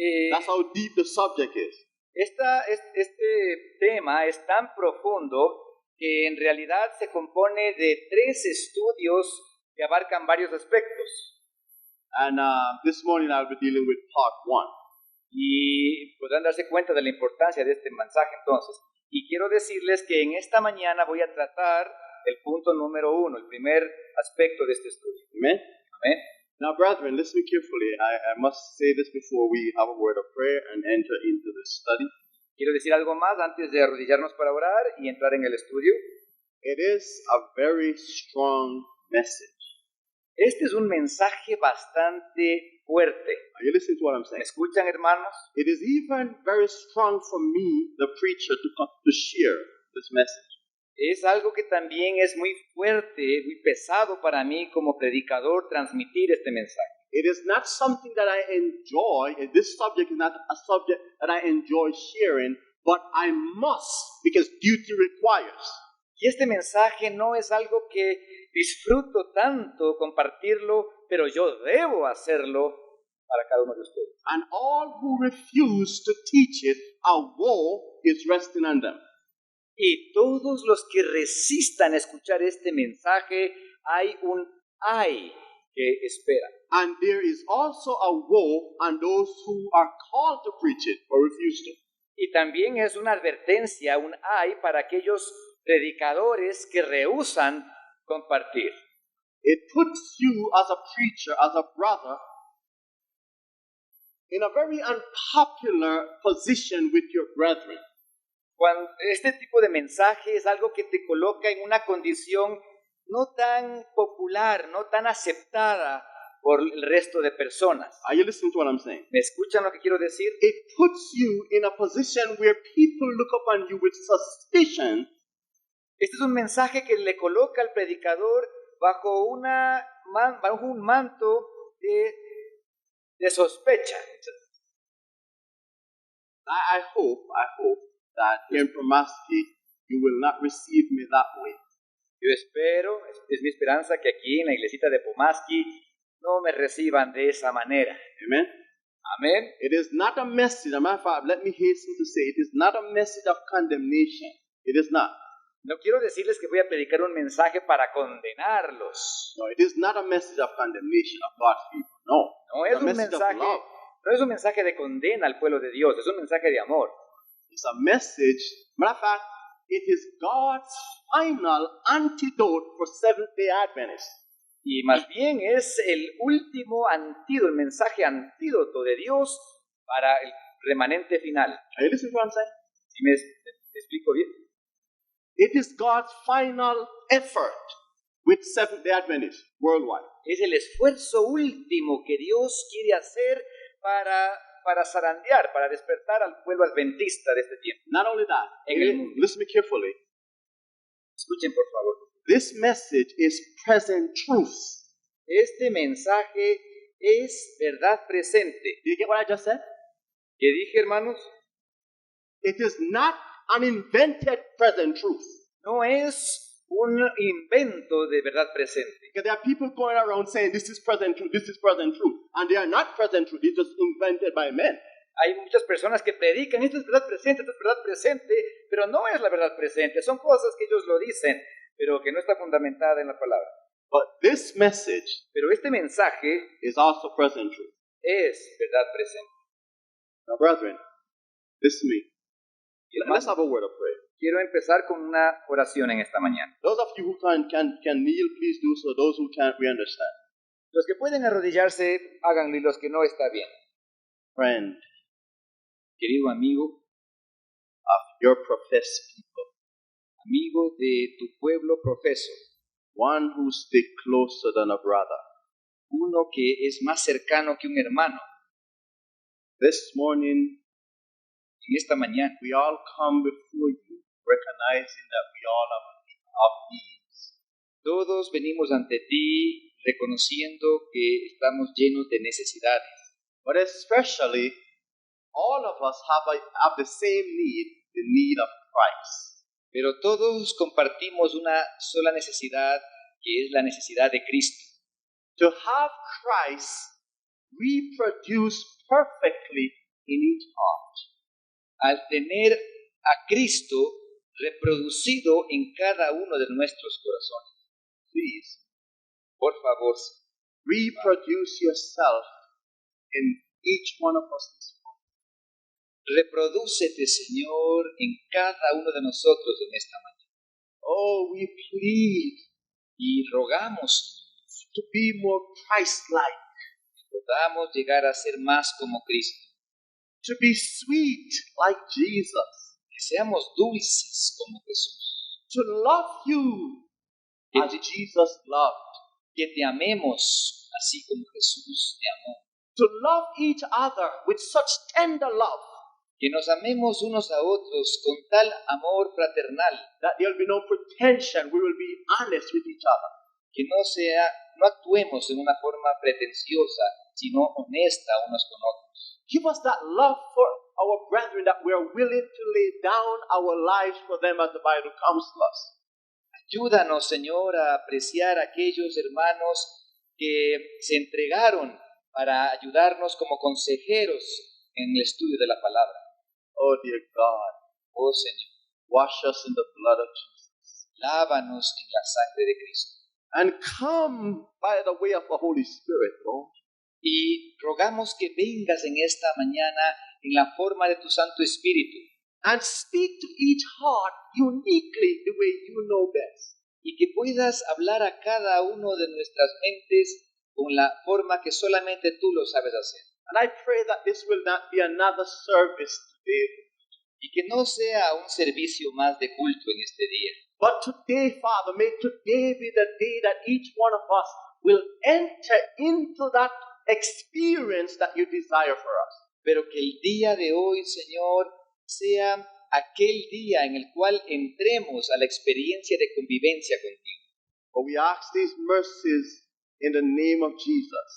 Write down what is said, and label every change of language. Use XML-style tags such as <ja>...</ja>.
<en>That's how deep the subject is.</en> <es>Este tema es tan profundo que en realidad se compone de 3 estudios que abarcan varios aspectos.</es> <en>And this morning I'll be dealing with part 1.</en> <es>Y podrán darse cuenta de la importancia de este mensaje entonces. Y quiero decirles que en esta mañana voy a tratar el punto número 1, el primer aspecto de este estudio.</es> <en>Amen?</en> <es>Amén.</es> <en>Now, brethren, listen carefully. I must say this before we have a word of prayer and enter into this study.</en> <es>Quiero decir algo más antes de arrodillarnos para orar y entrar en el estudio.</es> <en>It is a very strong message.</en> <es>Este es un mensaje bastante fuerte.</es> <en>Are you listening to what I'm</en> <es>¿Me</es> <en>saying?</en> <es>escuchan, hermanos?</es> <en>It is even very strong for me, the preacher, to share this message.</en> <es>Es algo que también es muy fuerte, muy pesado para mí como predicador transmitir este mensaje.</es> <en>It is not something that I enjoy. This subject is not a subject that I enjoy sharing, but I must because duty requires.</en> <es>Y este mensaje no es algo que disfruto tanto compartirlo, pero yo debo hacerlo para cada uno de ustedes.</es> <en>And all who refuse to teach it, a woe is resting on them.</en> <es>Y todos los que resistan a escuchar este mensaje, hay un ay que espera.</es> <en>And there is also a woe on those who are called to preach it or refuse to.</en> <es>Y también es una advertencia, un ay para aquellos predicadores que rehúsan compartir.</es> <en>It puts you as a preacher, as a brother, in a very unpopular position with your brethren.</en> <es>Cuando este tipo de mensaje es algo que te coloca en una condición no tan popular, no tan aceptada por el resto de personas.</es> <en>Are you listening to what I'm saying?</en> <es>¿Me escuchan lo que quiero decir?</es> <en>It puts you in a position where people look upon you with suspicion.</en> <es>Este es un mensaje que le coloca al predicador bajo un manto de sospecha.</es> <en>I hope that here in Pulaski you will not receive me that way.</en> <es>Yo espero, es mi esperanza que aquí en la iglesita de Pumaski no me reciban de esa manera.</es> <en>Amen?</en> <es>Amén.</es> <en>It is not a message, as a matter of fact, let me hasten to say, it is not a message of condemnation. It is not.</en> <es>No quiero decirles que voy a predicar un mensaje para condenarlos.</es> <en>No, it is not a message of condemnation of God's people. No.</en> <es>No</es> <en>It's</en> <es>es</es> <en>a</en> <es>un</es> <en>message of</en> <es>mensaje,</es> <en>love.</en> <es>no es un mensaje de condena al pueblo de Dios, es un mensaje de amor.</es> <en>It's a message, matter of fact, it is God's final antidote for Seventh-day Adventists.</en> <es>Y más bien es el último antídoto, el mensaje antídoto de Dios para el remanente final.</es> <en>Are you listening to what I'm saying?</en> <es>¿Sí me explico bien?</es> <en>It is God's final effort with Seventh-day Adventists worldwide.</en> <es>Es el esfuerzo último que Dios quiere hacer para zarandear, para despertar al pueblo adventista de este tiempo.</es> <en>Not only that,</en> <es>En el mundo.</es> <en>listen to me carefully.</en> <es>Escuchen, por favor.</es> <en>This message is present truth.</en> <es>Este mensaje es verdad presente.</es> <en>Did you get what I just said?</en> <es>¿Qué dije, hermanos?</es> <en>It is not an invented present truth.</en> <es>No es un invento de verdad presente.</es> <en>Because there are people going around saying this is present truth, this is present truth. And they are not present truth, it's just invented by men.</en> <es>Hay muchas personas que predican, esto es verdad presente, esto es verdad presente, pero no es la verdad presente. Son cosas que ellos lo dicen, pero que no está fundamentada en la palabra.</es> <en>But this message</en> <es>Pero este mensaje</es> <en>is also present truth.</en> <es>es verdad presente.</es> <en>Now, brethren, listen to me.</en> <es>Y,</es> <en>Let's</en> <es>hermanos,</es> <en>have a word of prayer.</en> <es>quiero empezar con una oración en esta mañana.</es> <en>Those of you who can kneel, please do so. Those who can't, we understand.</en> <es>Los que pueden arrodillarse, háganlo, y los que no, está bien.</es> <en>Friend</en> <es>Querido amigo,</es> <en>of your professed people,</en> <es>amigo de tu pueblo profeso,</es> <en>one who stick closer than a brother.</en> <es>uno que es más cercano que un hermano.</es> <en>This morning,</en> <es>En esta mañana,</es> <en>we all come before you, recognizing that we all have needs.</en> <es>todos venimos ante ti reconociendo que estamos llenos de necesidades.</es> <en>But especially, all of us have the same need, the need of Christ.</en> <es>Pero todos compartimos una sola necesidad, que es la necesidad de Cristo.</es> <en>To have Christ reproduce perfectly in each heart.</en> <es>Al tener a Cristo reproducido en cada uno de nuestros corazones.</es> <en>Please,</en> <es>Por favor,</es> <en>reproduce yourself in each one of us this morning.</en> <es>reprodúcete, Señor, en cada uno de nosotros en esta mañana.</es> <en>Oh, we plead</en> <es>Y rogamos,</es> <en>to be more Christ-like,</en> <es>podamos llegar a ser más como Cristo.</es> <en>to be sweet like Jesus,</en> <es>Que seamos dulces como Jesús.</es> <en>to love you</en> <es>Que</es> <en>as</en> <es>te,</es> <en>Jesus loved,</en> <es>que te amemos así como Jesús te amó.</es> <en>to love each other with such tender love</en> <es>Que nos amemos unos a otros con tal amor fraternal.</es> <en>that there will be no pretension. We will be honest with each other.</en> <es>Que no actuemos en una forma pretenciosa, sino honesta unos con otros.</es> <en>Give us that love for our brethren that we are willing to lay down our lives for them as the Bible counsels us.</en> <es>Ayúdanos, Señor, a apreciar a aquellos hermanos que se entregaron para ayudarnos como consejeros en el estudio de la palabra.</es> <en>Oh, dear God,</en> <es>Oh, Señor,</es> <en>wash us in the blood of Jesus.</en> <es>lávanos en la sangre de Cristo.</es> <en>And come by the way of the Holy Spirit, Lord.</en> <es>Y rogamos que vengas en esta mañana en la forma de tu Santo Espíritu</es> <en>And speak to each heart uniquely the way you know best.</en> <es>y que puedas hablar a cada uno de nuestras mentes con la forma que solamente tú lo sabes hacer.</es> <en>And I pray that this will not be another service today,</en> <es>Y que no sea un servicio más de culto en este día.</es> <en>but today, Father, may today be the day that each one of us will enter into that experience that you desire for us.</en> <es>Pero que el día de hoy, Señor, sea aquel día en el cual entremos a la experiencia de convivencia contigo.</es> <en>For we ask these mercies in the name of Jesus.</en>